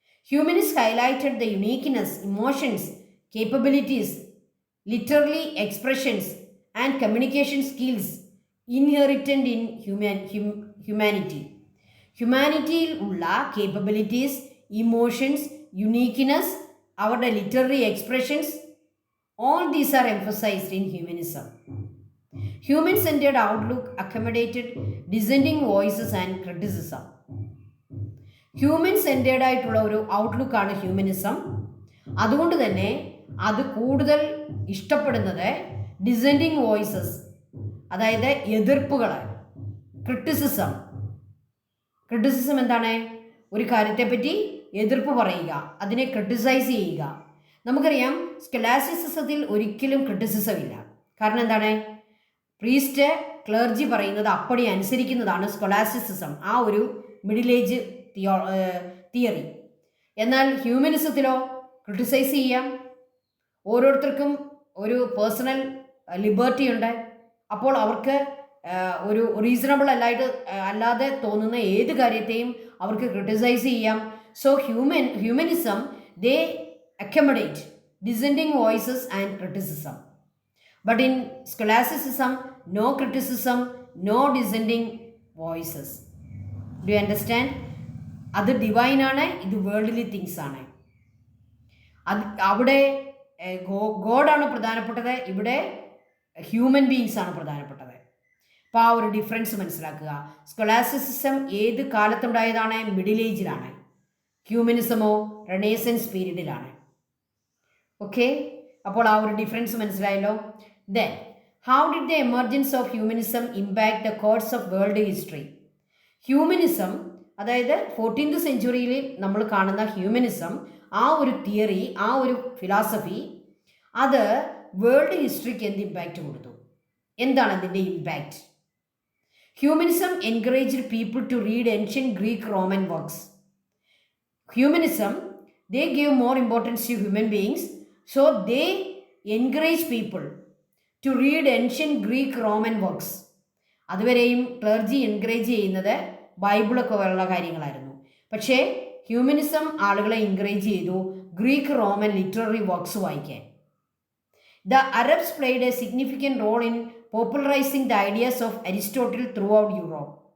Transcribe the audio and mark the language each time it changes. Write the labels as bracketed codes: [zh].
[en] Humanist highlighted the uniqueness, emotions, capabilities, literary expressions and communication skills inherited in humanity. [ml] ഹ്യൂമാനിറ്റിയിൽ ഉള്ള capabilities, emotions, uniqueness, അവരുടെ literary expressions, [en] all these are emphasized in humanism. Human-centered outlook accommodated dissenting voices and criticism. [ml] Human-centered ആയിട്ടുള്ള ഒരു ഔട്ട്ലുക്കാണ് humanism. അതുകൊണ്ട് തന്നെ അത് കൂടുതൽ ഇഷ്ടപ്പെടുന്നത് descending voices, അതായത് എതിർപ്പുകൾ. ക്രിറ്റിസിസം എന്താണ്? ഒരു കാര്യത്തെപ്പറ്റി എതിർപ്പ് പറയുക, അതിനെ ക്രിട്ടിസൈസ് ചെയ്യുക. നമുക്കറിയാം സ്കൊളാസ്റ്റിസിസത്തിൽ ഒരിക്കലും ക്രിറ്റിസിസം ഇല്ല. കാരണം എന്താണ്? പ്രീസ്റ്റ്, ക്ലർജി പറയുന്നത് അപ്പടി അനുസരിക്കുന്നതാണ് സ്കൊളാസ്റ്റിസിസം, ആ ഒരു മിഡിൽ ഏജ് തിയറി. എന്നാൽ ഹ്യൂമനിസത്തിലോ ക്രിട്ടിസൈസ് ചെയ്യാം. ഓരോരുത്തർക്കും ഒരു പേഴ്സണൽ ലിബർട്ടി ഉണ്ട്. അപ്പോൾ അവർക്ക് ഒരു റീസണബിൾ അല്ലാതെ തോന്നുന്ന ഏത് കാര്യത്തെയും അവർക്ക് ക്രിട്ടിസൈസ് ചെയ്യാം. [en] So humanism they accommodate dissenting voices and criticism. But in scholasticism, no criticism, no dissenting voices. Do you understand? [ml] അത് ഡിവൈൻ ആണ്, ഇത് വേൾഡ്ലി തിങ്സ് ആണ്. അവിടെ ഗോഡാണ് പ്രധാനപ്പെട്ടത്, ഇവിടെ ഹ്യൂമൻ ബീങ്സ് ആണ് പ്രധാനപ്പെട്ടത്. അപ്പോൾ ആ ഒരു ഡിഫറൻസ് മനസ്സിലാക്കുക. സ്കൊളാസ്റ്റിസിസം ഏത് കാലത്തുണ്ടായതാണ്? മിഡിൽ ഏജിലാണ്. ഹ്യൂമനിസമോ റെനേസൻസ് പീരീഡിലാണ്. ഓക്കെ, അപ്പോൾ ആ ഒരു ഡിഫറൻസ് മനസ്സിലായല്ലോ. [en] Then how did the emergence of humanism impact the course of world history? [ml] Humanism, അതായത് 14th സെഞ്ച്വറിയിൽ നമ്മൾ കാണുന്ന ഹ്യൂമനിസം, ആ ഒരു തിയറി, ആ ഒരു ഫിലോസഫി, അത് വേൾഡ് ഹിസ്റ്ററിക്ക് എന്ത് ഇമ്പാക്റ്റ് കൊടുത്തു? എന്താണ് അതിൻ്റെ impact? [en] Humanism encouraged people to read ancient Greek Roman works. [ml] Humanism, [en] they gave more importance to human beings, so they encourage people to read ancient Greek Roman works. [ml] അതുവരെയും clergy encourage ചെയ്യുന്നത് ബൈബിളൊക്കെ പോലുള്ള കാര്യങ്ങളായിരുന്നു. പക്ഷേ humanism ആളുകളെ encourage ചെയ്തു Greek Roman literary works വായിക്കാൻ. [en] The Arabs played a significant role in popularising the ideas of Aristotle throughout Europe.